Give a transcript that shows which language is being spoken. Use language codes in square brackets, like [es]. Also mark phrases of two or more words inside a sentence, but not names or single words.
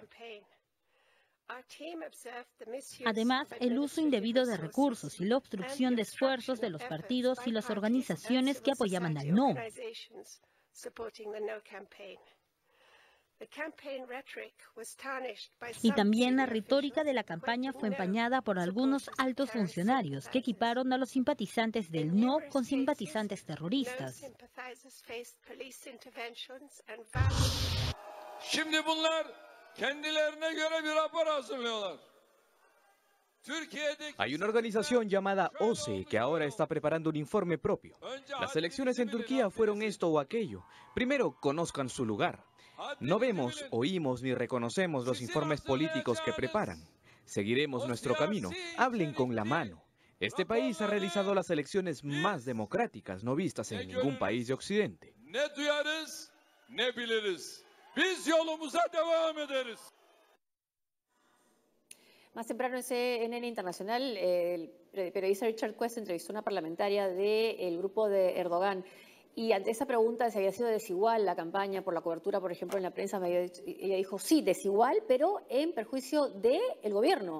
[es] Además, el uso indebido de recursos y la obstrucción de esfuerzos de los partidos y las organizaciones que apoyaban al no. Y también la retórica de la campaña fue empañada por algunos altos funcionarios que equiparon a los simpatizantes del no con simpatizantes terroristas. [tr] Şimdi bunlar kendilerine göre bir rapor hazırlıyorlar. [es] Hay una organización llamada OCE que ahora está preparando un informe propio. Las elecciones en Turquía fueron esto o aquello. Primero, conozcan su lugar. No vemos, oímos ni reconocemos los informes políticos que preparan. Seguiremos nuestro camino. Hablen con la mano. Este país ha realizado las elecciones más democráticas no vistas en ningún país de Occidente. [tr] Ne duyarız, ne biliriz. Biz yolumuza devam ederiz. [es] Más temprano en CNN Internacional, el periodista Richard Quest entrevistó a una parlamentaria del grupo de Erdogan. Y ante esa pregunta de si había sido desigual la campaña por la cobertura, por ejemplo, en la prensa, ella dijo sí, desigual, pero en perjuicio del gobierno.